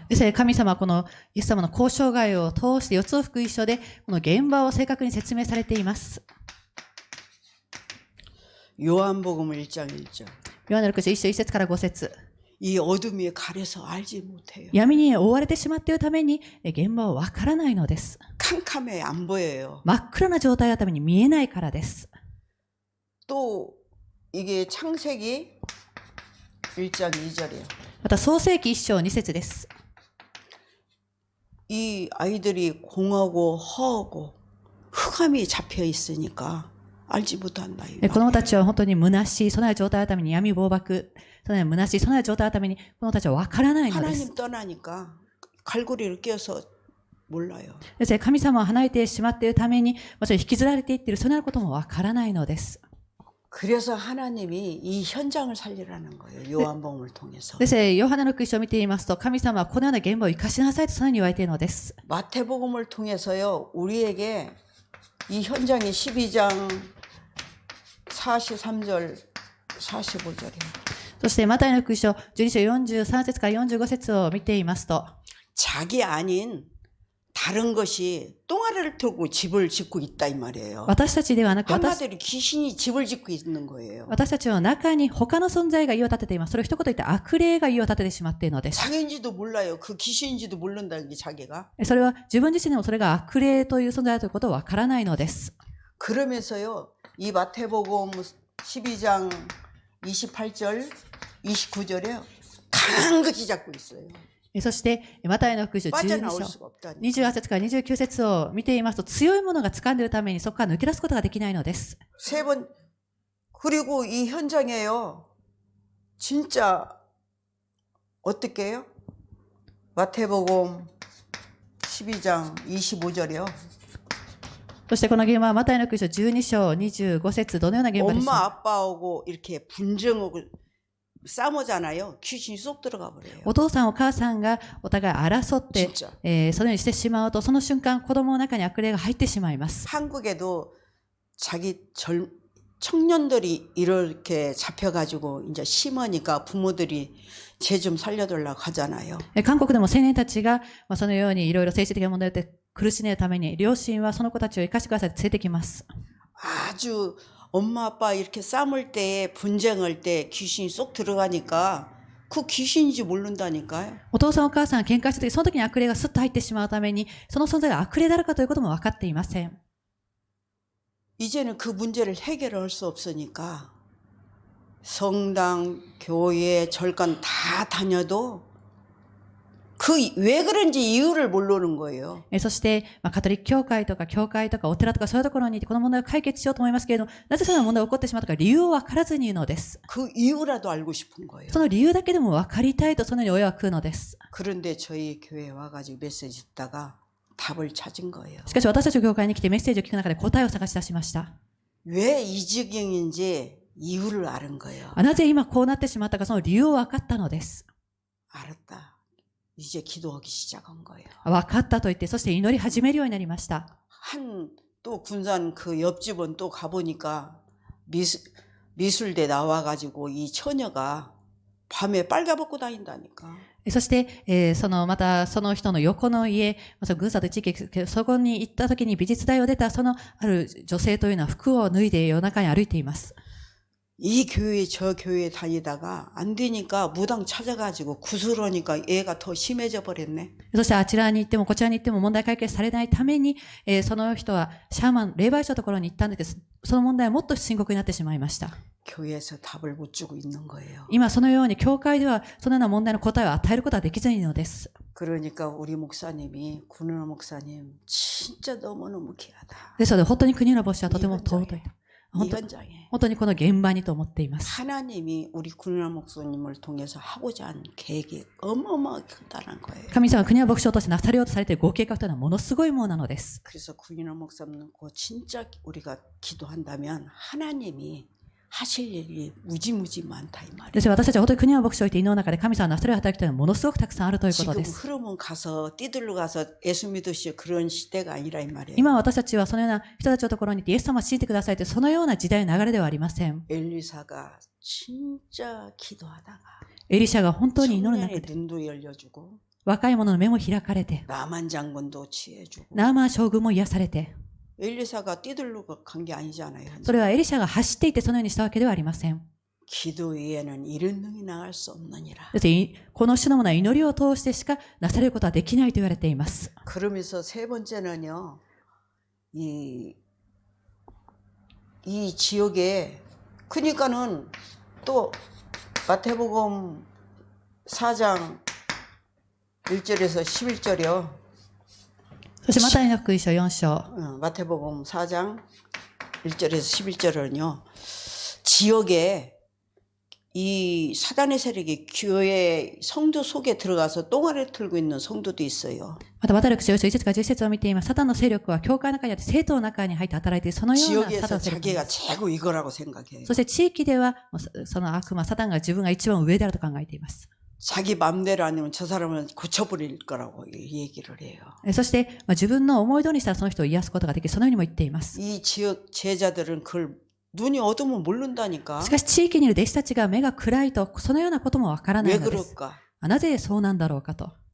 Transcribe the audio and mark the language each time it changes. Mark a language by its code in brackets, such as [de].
[ja] ですね、神様はこのイエス様の交渉外を通して4つの福音書でこの現場を正確に説明されています。 [ko] 요한복음 1장 1절. [ja] ヨハネの福音書1章1節から5節。 [ko] 이 어둠이 가려서 알지 못해요. [ja] 闇に覆われてしまっているために現場はわからないのです。 [ko] 캄캄해 안 보여요. [ja] 真っ暗な状態のために見えないからです。 [ko] 또 이게 창세기 1장 2절이에요. [ja] また創世記1章2節です。 [ko] 이 아이들이 공하고 허하고 흑암이 잡혀 있으니까 알지 못한다. [ja] 子供たちは本当に虚しい、そのような状態のために闇暴漠、そのような虚しい、そのような状態のために子供たちはわからないのです。 [ko] 하나님 떠나니까 갈고리를 껴서 몰라요. [ja] ですね、神様を離れてしまっているために、それ引きずられていっている、そのようなこともわからないのです。 [ko] 그래서 하나님이 이 현장을 살리라는 거예요. 요한복음을 통해서. [ja] ですね、ヨハネの福音書を見ていますと、神様はこのような現場を生かしなさいとそのように言われているのです。 [ko] 마태복음을 통해서요, 우리에게 이 현장이 12장 43절, 45절이에요. [ja] そしてマタイの福音書12章43節から45節を見ていますと、 [ko] 자기 아닌 다른 것이 똥아리를 틀고 집을 짓고 있다 이 말이에요. [ja] 私たちではなく、 [ko] 한마디로 귀신이 집을 짓고 있는 거예요. [ja] 私たちの中に他の存在が家を建てています。それを一言言って悪霊が家を建ててしまっているのです。 [ko] 자기인지도 몰라요. 그 귀신인지도 모른다는 게 자기가. [ja] それは自分自身でもそれが悪霊という存在だということはわからないのです。 [ko] 그러면서요, 이 마태복음 12장 28절, 29절에 강한 것이 잡고 있어요. [ja] そして、マタイの福音書12 [ko] 빠져나올 [ja] 章 [ko] 수가 없다니. [ja] 28節から29節を見ていますと、強いものが掴んでいるためにそこから抜け出すことができないのです。 [ko] 세 번, 그리고 이 현장에요, 진짜, 어떻게 해요? 마태복음 12장 25절이요. [ja] そしてこの現場はマタイの福音書12章25節、どのような現場でしょう [ko] 엄마 아빠하고 이렇게 분쟁하고 싸우잖아요. 귀신이 쏙 들어가 버려요. [ja] お父さんお母さんがお互い争って、そのようにしてしまうと、その瞬間子供の中に悪霊が入ってしまいます。 [ko] 한국에도 자기 청년들이 이렇게 잡혀가지고 이제 심하니까 부모들이 쟤 좀 살려달라고 하잖아요. [ja] 韓国でも青年たちが、そのようにいろいろ精神的な問題で苦しんでいるために、両親はその子たちを生かしてくださいと連れてきます。 [ko] 아주 엄마 아빠 이렇게 싸울 때 분쟁할 때 귀신이 쏙 들어가니까 그 귀신인지 모른다니까요. [ja] お父さんお母さんが喧嘩した時、その時に悪霊がスッと入ってしまうために、その存在が悪霊であるかということも分かっていません。 [ko] 이제는 그 문제를 해결할 수 없으니까 성당, 교회, 절간 다 다녀도 그 왜 그런지 이유를 모르는 거예요. [ja] そして、カトリック教会とか教会とかお寺とかそういうところに行ってこの問題を解決しようと思いますけれども、なぜその問題が起こってしまったか理由を分からずにいるのです。 [ko] 그 이유라도 알고 싶은 거예요. [ja] その理由だけでも分かりたいとそのように親は食うのです。 [ko] 그런데 저희 교회에 와가지고 메시지 듣다가 답을 찾은 거예요. [ja] しかし私たちの教会に来てメッセージを聞く中で答えを探し出しました。 [ko] 왜 이 지경인지 이유를 아는 거예요. [ja] なぜ今こうなってしまったかその理由を分かったのです。 [ko] 알았다. 이제 기도하기 시작한 거예요. [ja] 分かったと言って、そして祈り始めるようになりました。 [ko] 또 군산 그 옆집은 또 가보니까 미술대 나와가지고 이 처녀가 밤에 빨가벗고 다닌다니까. [ja] そして、またその人の横の家、軍佐と地域、そこに行った時に美術大を出たそのある女性というのは服を脱いで夜中に歩いています。 [ko] 이 교회 저 교회 다니다가 안 되니까 무당 찾아가지고 구슬하니까 애가 더 심해져 버렸네. [ja] そしてあちらに行ってもこちらに行っても問題解決されないために、その人はシャーマン、霊媒師のところに行ったんですけど、その問題はもっと深刻になってしまいました。 [ko] 교회에서 답을 못 주고 있는 거예요. [ja] 今そのように教会ではそのような問題の答えを与えることはできずにいるのです。 [ko] 그러니까 우리 목사님이 군은호 목사님 진짜 너무너무 귀하다. [ja] ですので本当に国の牧師はとても尊い。 [ko] 이 현장에 [ja] 本当にこの現場にと思っています。 [ko] 하나님이 우리 군은호 목사님을 통해서 하고자 한 계획이 어마어마하게 크다는 거예요. [ja] 神様は国の牧師を通してなされようとされているご計画というのはものすごいものなのです。 [ko] 그래서 군인호 목사님 진짜 우리가 기도한다면 하나님이 하실 일이 무지무지 많다 이 말이에요. [ja] ですから私たちは本当に国の牧師を置いて祈る中で神様はなされる働きというのはものすごくたくさんあるということで [ko] 지금 [ja] す。 [ko] 흐름은 가서 띠들로 가서 예수 믿으시오 그런 시대가 아니라 이 말이에요. [ja] 今私たちはそのような人たちのところに行ってイエス様を信じてくださいというそのような時代の流れではありません。 [ko] 엘리사가 진짜 기도하다가 [ja] エリシャが本当に祈る中 [ko] 청년의 눈도 열려주고 [ja] 若い者の目も開かれて [ko] 나만 장군도 치해주고 [ja] ナーマン将軍も癒されて [ko] 엘리사가 띠들로 간 게 아니잖아요. [ja] それはエリシャが走っていてそのようにしたわけではありません。 [ko] 기도 외에는 이런 능이 나갈 수 없느니라. [ja] この種のものは祈りを通してしかなされることはできないと言われています。 [ko] 그러면서 세 번째는요. 이 지역에 그러니까는 또 마태복음 4장 1절에서 11절이요. [ja] そしてマタイの福音書4章。 [ko] 마태복음 4장 1절에서 11절은요. 지역에 이 사단의 세력이 교회 성도 속에 들어가서 똥알을 틀고 있는 성도도 있어요. [ja] またマタイの福音書1節から10節を見ています。サタンの勢力は教会の中にあって生徒の中に入って働いているそのようなサタンの勢力で [ko] 자기가 [ja] す。 [ko] 최고 이거라고 생각해요. [ja] そして地域ではその悪魔サタンが自分が一番上であると考えています。 [ko] 자기 맘대로 아니면 저 사람은 고쳐버릴 거라고 얘기를 해요. [ja] そして自分の思い通りにしたらその人を癒すことができるそのようにも言っています。 [ko] 이 지역 제자들은 그걸 눈이 어두면 모른다니까. [ja] しかし地域にいる弟子たちが目が暗いとそのようなこともわからない [ko] 왜 [ja] のです。 [ko] 그럴까? [ja] なぜそうなんだろうかと。